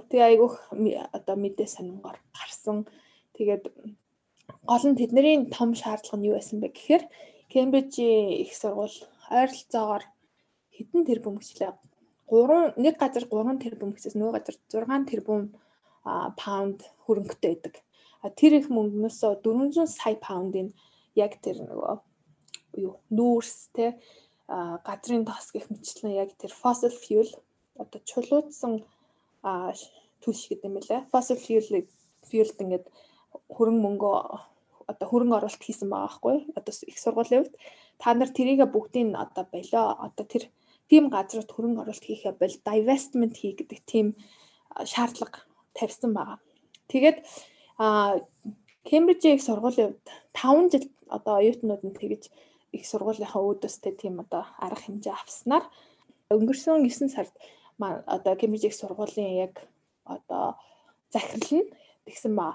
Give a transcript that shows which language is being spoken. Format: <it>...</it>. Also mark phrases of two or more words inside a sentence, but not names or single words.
<mn>Тэгээ айгу одоо мэдээ сонингоор гарсан. Тэгээд гол нь тэдний том шаардлага нь юу байсан бэ гэхээр Кембрижийн их сургууль ойролцоогоор хэдэн тэрбум гэхлээр нэг газар 3 тэрбум гэхээс нөгөө газар 6 тэрбум паунд хөрөнгөтэй байдаг. Тэр их мөнгнөөс 400 сая паундын яг тэр нөгөө нүүрс газрын тос гэх мэтчлэн яг тэр</mn> <en>fossil fuel</en> <mn>одоо чулуудсан түлш гэдэг юм байлаа.</mn> <en>Fossil fuel-</en> <mn>д ингээд хөрөнгө мөнгө одоо хөрөнгө оруулалт хийсэн байгаа байхгүй. Одоо их сургуулийн хувьд та нар тэрийг бүгдийг одоо болоо одоо тэр тийм газрууд хөрөнгө оруулалт хийхэ бол divestment хий гэдэг тийм шаардлага тавьсан байгаа. Тэгээд Кембрижийн их сургуулийн хувьд 5 жил одоо оюутнууд нь тэгж их сургуулийнхаа өөдөөстэй тийм одоо арга хэмжээ авснаар өнгөрсөн 9 сард одоо Кембриж их сургуулийн яг одоо захирал нь тэгсэн ба.</mn>